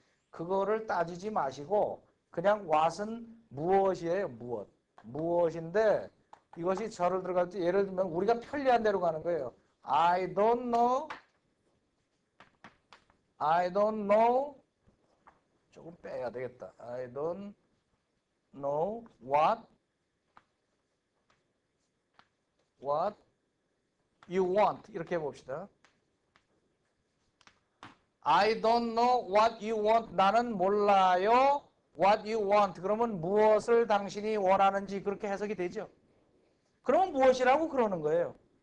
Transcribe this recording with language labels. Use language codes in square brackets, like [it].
[ko] 그거를 따지지 마시고 그냥 what은 무엇이에요? 무엇인데 이것이 절을 들어갈 때 예를 들면 우리가 편리한 대로 가는 거예요. [en] I don't know [ko] 조금 빼야 되겠다. [en] I don't know what you want [ko] 이렇게 해봅시다. [en] I don't know what you want. [ko] 나는 몰라요. [en] What you want. [ko] 그러면 무엇을 당신이 원하는지 그렇게 해석이 되죠. 그러면 무엇이라고 그러는 거예요.